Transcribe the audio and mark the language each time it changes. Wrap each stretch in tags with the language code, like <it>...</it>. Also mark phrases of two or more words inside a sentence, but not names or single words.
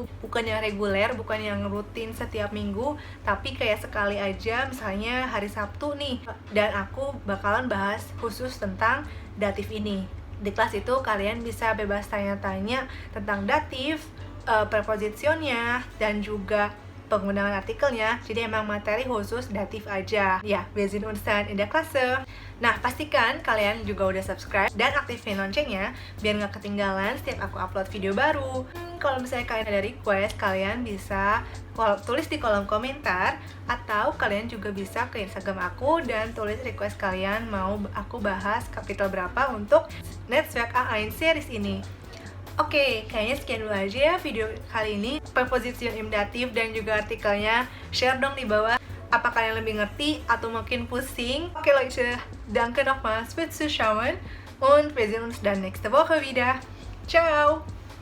<id>Bukan yang reguler, bukan yang rutin setiap minggu, tapi kayak sekali aja, misalnya hari Sabtu nih. Dan aku bakalan bahas khusus tentang datif ini. Di kelas itu kalian bisa bebas tanya-tanya tentang datif, prepositionnya, dan juga penggunaan artikelnya. Jadi emang materi khusus datif aja. Ya,</id> <de>wir sehen uns dann in der Klasse.</de> <id>Nah, pastikan kalian juga udah subscribe dan aktifin loncengnya biar nggak ketinggalan setiap aku upload video baru. Kalau misalnya kalian ada request, kalian bisa tulis di kolom komentar, atau kalian juga bisa ke Instagram aku dan tulis request kalian mau aku bahas kapitel berapa untuk Netzwerk A1 series ini. Oke, kayaknya sekian dulu aja ya video kali ini. Preposition</id> <de>im datif</de> <id>dan juga artikelnya. Share dong di bawah. Apa kalian lebih ngerti atau mungkin pusing?</id> <de>Oke Leute, danke nochmals fürs Zuschauen und wir sehen uns dann nächste Woche wieder. Ciao!</de>